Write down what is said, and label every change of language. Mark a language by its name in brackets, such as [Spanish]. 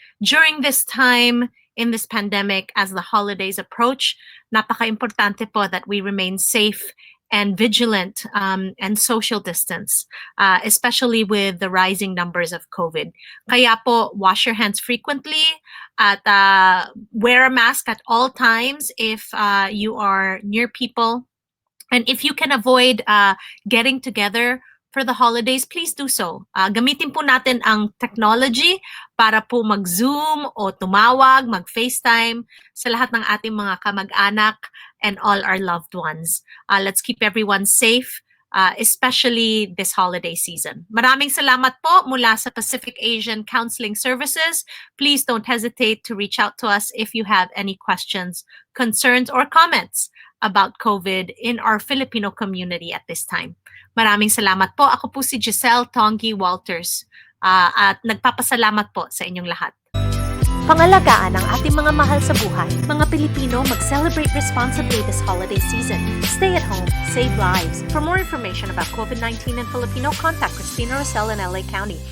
[English] During this time, in this pandemic, as the holidays approach, [Filipino] napaka-importante po [English] that we remain safe and vigilant and social distance, especially with the rising numbers of COVID. [Filipino] Kaya po, [English] wash your hands frequently at wear a mask at all times if you are near people. And if you can avoid getting together for the holidays, please do so. [Filipino] Gamitin po natin ang technology para po mag-Zoom o tumawag, mag-FaceTime sa lahat ng ating mga kamag-anak [English] and all our loved ones. Let's keep everyone safe, especially this holiday season. [Filipino] Maraming salamat po mula sa Pacific Asian Counseling Services. [English] Please don't hesitate to reach out to us if you have any questions, concerns, or comments about COVID in our Filipino community at this time. [Filipino] Maraming salamat po. Ako po si Giselle Tongi-Walters at nagpapasalamat po sa inyong lahat. Pangalagaan ang ating mga mahal sa buhay. Mga Pilipino, [English] mag-celebrate responsibly this holiday season. Stay at home, save lives. For more information about COVID-19 and Filipino, contact Christina Rosell in LA County.